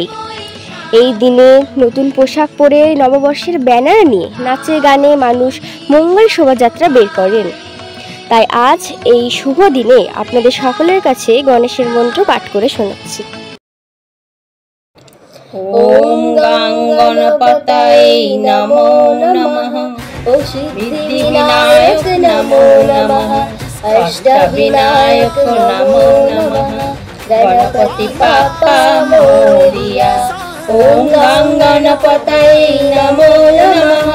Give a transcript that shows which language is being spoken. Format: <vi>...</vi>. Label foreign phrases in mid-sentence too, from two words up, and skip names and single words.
<bn>এই দিনে নতুন পোশাক পরে নববর্ষের ব্যানার নিয়ে নাচে গানে মানুষ মঙ্গল শোভাযাত্রা বের করেন। তাই আজ এই শুভ দিনে আপনাদের সকলের কাছে গণেশের মন্ত্র পাঠ করে শোনাচ্ছি।</bn> <sa>ॐ गं गणपतये नमो नमः। ॐ सिद्धिविनायक नमो नमः। अष्टविनायक नमो नमः।</sa> <mr>गणपती बाप्पा मोरया।</mr> <sa>ॐ गं गणपतये नमो नमः।</sa>